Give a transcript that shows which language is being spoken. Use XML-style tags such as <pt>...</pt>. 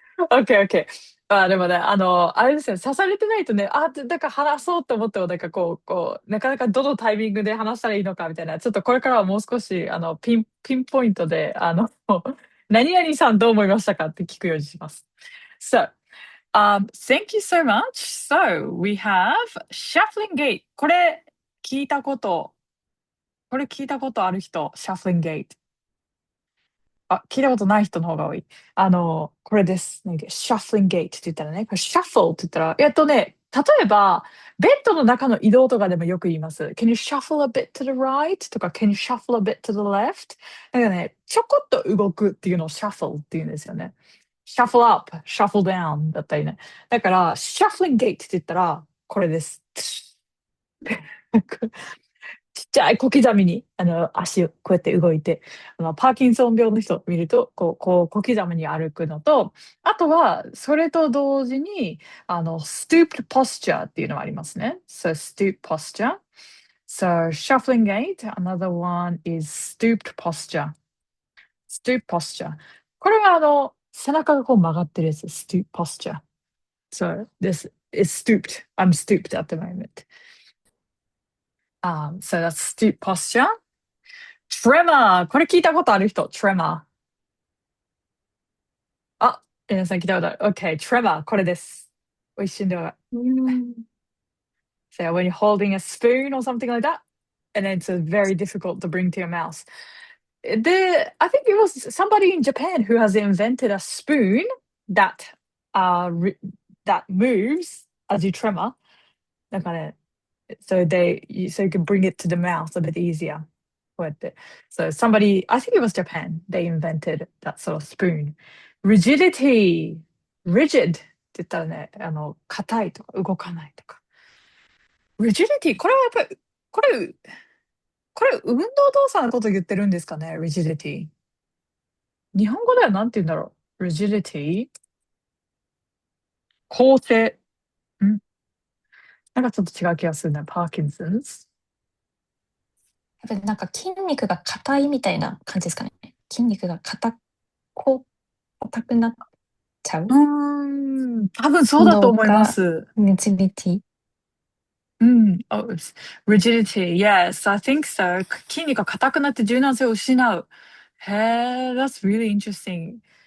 <ja>オッケーオッケー。でもね、あれですよ、刺されてないとね、だから話そうと思っても、なんかなかなかどのタイミングで話したらいいのかみたいな、ちょっとこれからはもう少し、ピンポイントで、何々さんどう思いましたかって聞くようにします。</ja> <en>So, thank you so much. So, we have shuffling gait.</en> <ja>これ聞いたことある人、shuffling gait。聞いたことない人の方が多い。これです。なんか、shuffling gait って言ったらね、これ shuffle って言ったら、例えば、ベッドの中の移動とかでもよく言います。</ja> <en>Can you shuffle a bit to the right? とか、Can you shuffle a bit to the left?</en> <ja>なんかね、ちょこっと動くっていうのを shuffle って言うんですよね。</ja> <en>shuffle up, shuffle down だったりね。</en> <ja>だから、shuffling gait って言ったら、これです。ちっちゃい小刻みに、足をこうやって動いて、パーキンソン病の人を見ると、小刻みに歩くのと、あとは、それと同時に、stooped posture っていうのがありますね。</ja> <en>So, stooped posture. So, shuffling gait. Another one is stooped posture. Stooped posture.</en> <ja>これは、背中がこう曲がってるやつ。</ja> <en>stooped posture. So, this is stooped. I'm stooped at the moment. So that's stooped posture. Tremor!</en> <ja>これ聞いたことある人 Tremor。皆さん聞いたことある。 OK, Tremor. これです。一瞬では。</ja> <en>So when you're holding a spoon or something like that, and then it's very difficult to bring to your mouth. I think it was somebody in Japan who has invented a spoon that, that moves as you tremor. なんかね、so you can bring it to the mouth a bit easier.</en> <ja>こうやって。</ja> <en>So somebody, I think it was Japan, they invented that sort of spoon.</en> <ja>Rigidity, rigid って言ったらね、硬いとか動かないとか。 Rigidity、これはやっぱり、これ運動動作のこと言ってるんですかね、rigidity。日本語では何て言うんだろう。 rigidity、構成。なんかちょっと違う気がするね。</ja> <en>Parkinson's。</en> <ja>やっぱりなんか筋肉が硬いみたいな感じですかね。筋肉が硬くなっちゃう多分そうだと思います。</ja> <en>rigidity。 Oh, rigidity. Yes, I think so.</en> <ja>筋肉が硬くなって柔軟性を失う。</ja> <en>へえ、that's really interesting.</en>